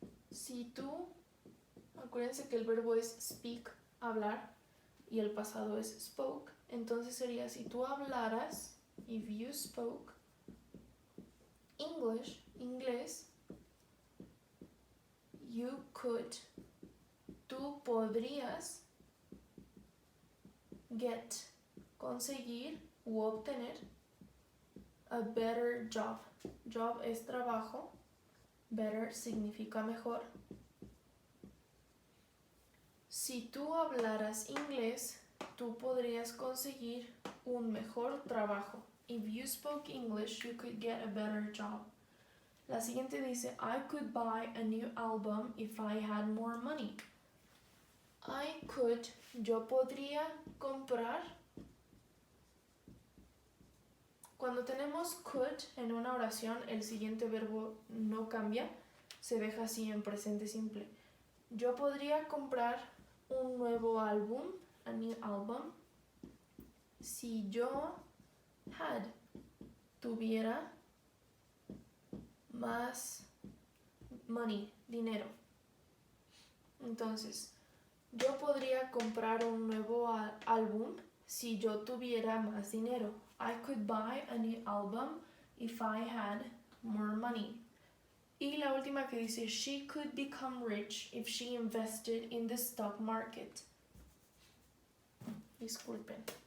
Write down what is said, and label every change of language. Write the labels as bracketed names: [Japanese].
[Spanish] Si tú, acuérdense que el verbo es speak, hablar, y el pasado es spoke, entonces sería si tú hablaras, [English] if you spoke English, [Spanish] inglés, [English] you could, [Spanish] tú podrías get, conseguir u obtener [English] a better job. [Spanish] Job es trabajo, better significa mejor. si tú hablaras inglés, tú podrías conseguir un mejor trabajo. [English] If you spoke English, you could get a better job. [Spanish] La siguiente dice, [English] I could buy a new album if I had more money. I could, [Spanish] yo podría comprar. Cuando tenemos could en una oración, el siguiente verbo no cambia, se deja así en presente simple. Yo podría comprar un nuevo álbum, [English] a new album, [Spanish] si yo tuviera más money, dinero. Entonces, yo podría comprar un nuevo álbum si yo tuviera más dinero. [English] I could buy a new album if I had more money. [Spanish] Y la última que dice, [English] she could become rich if she invested in the stock market. [Spanish] Disculpen.